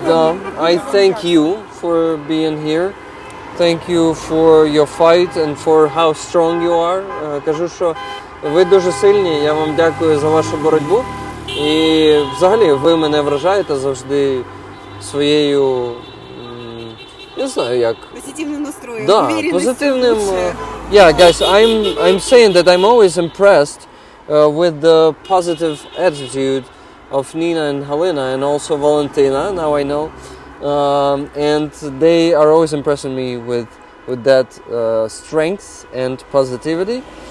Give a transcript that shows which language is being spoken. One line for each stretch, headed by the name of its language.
English: Да, I thank you for being here. Thank you for your fight and for how strong you are.
Ukrainian: Кажу, що ви дуже сильні, я вам дякую за вашу боротьбу. І взагалі ви мене вражаєте завжди своєю, я не знаю як. Позитивним настроєм. Да, позитивним.
English: Yeah, guys, I'm saying that I'm always impressed with the positive attitude of Nina and Halina and also Valentina, now I know. And they are always impressing me with that strength and positivity.